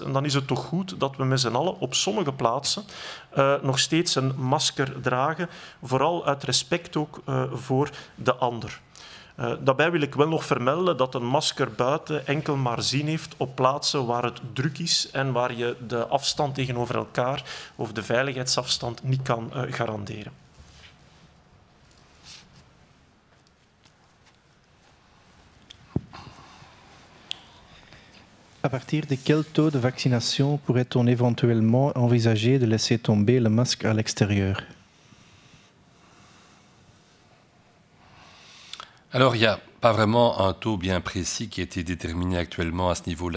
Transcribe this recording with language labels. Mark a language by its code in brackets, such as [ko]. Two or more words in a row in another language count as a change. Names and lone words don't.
[nl] En dan is het toch goed dat we met z'n allen op sommige plaatsen nog steeds een masker dragen, vooral uit respect ook voor de ander. Daarbij wil ik wel nog vermelden dat een masker buiten enkel maar zin heeft op plaatsen waar het druk is en waar je de afstand tegenover elkaar of de veiligheidsafstand niet kan garanderen. [fr] À partir de quel taux de vaccination pourrait-on éventuellement envisager de laisser tomber le masque à l'extérieur? Alors, il n'y a pas vraiment un taux bien précis qui a été déterminé actuellement à ce niveau-là.